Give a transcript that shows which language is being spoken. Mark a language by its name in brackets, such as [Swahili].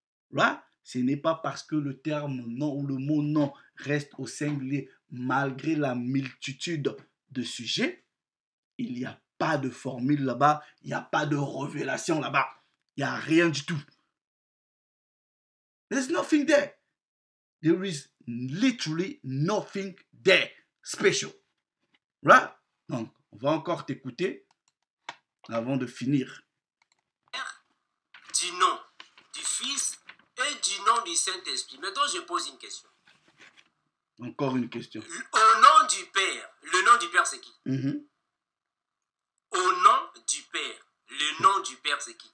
[French] Là, ce n'est pas parce que le terme non ou le mot non reste au singulier malgré la multitude de sujets. Il n'y a pas de formule là-bas, il n'y a pas de révélation là-bas. Il n'y a rien du tout. [English] There's nothing there. There is literally nothing there special. Right? [French] Donc, on va encore t'écouter avant de finir. Du nom du Fils et du nom du Saint-Esprit. Maintenant, je pose une question. Encore une question. Au nom du Père, le nom du Père, c'est qui? Au nom du Père, le nom du Père, c'est qui?